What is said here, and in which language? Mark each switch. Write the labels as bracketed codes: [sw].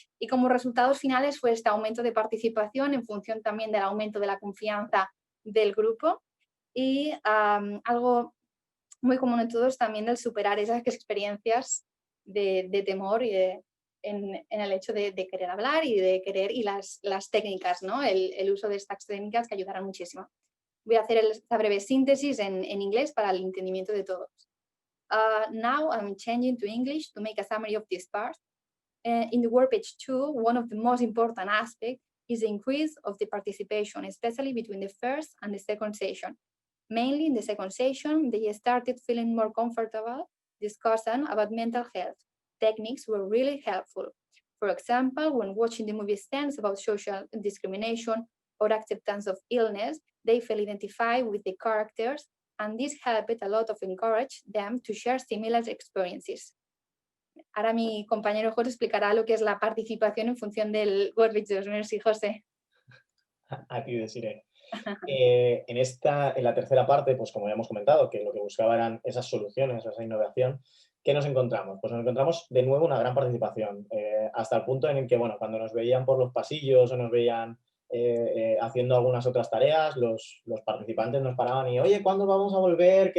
[es] Y como resultados finales fue este aumento de participación en función también del aumento de la confianza del grupo y algo muy común en todos también el superar esas experiencias de temor y en el hecho de querer hablar y de querer y las técnicas, ¿no? El uso de estas técnicas que ayudarán muchísimo. Voy a hacer esta breve síntesis en inglés para el entendimiento de todos. [en] Now I'm changing to English to make a summary of this part. In the work page 2, one of the most important aspects is the increase of the participation, especially between the first and the second session. Mainly in the second session, they started feeling more comfortable discussing about mental health. Techniques were really helpful. For example, when watching the movie Stands about social discrimination or acceptance of illness, they felt identified with the characters, and this helped a lot of encourage them to share similar experiences. [es] Ahora mi compañero José explicará lo que es la participación en función del workpage 2. No sé si José. Aquí deciré. En la tercera parte, pues como ya hemos comentado, que lo que buscaba eran esas soluciones, esa innovación, ¿qué nos encontramos? Pues nos encontramos de nuevo una gran participación, hasta el punto en el que, bueno, cuando nos veían por los pasillos o nos veían haciendo algunas otras tareas, los participantes nos paraban y, oye, ¿cuándo vamos a volver?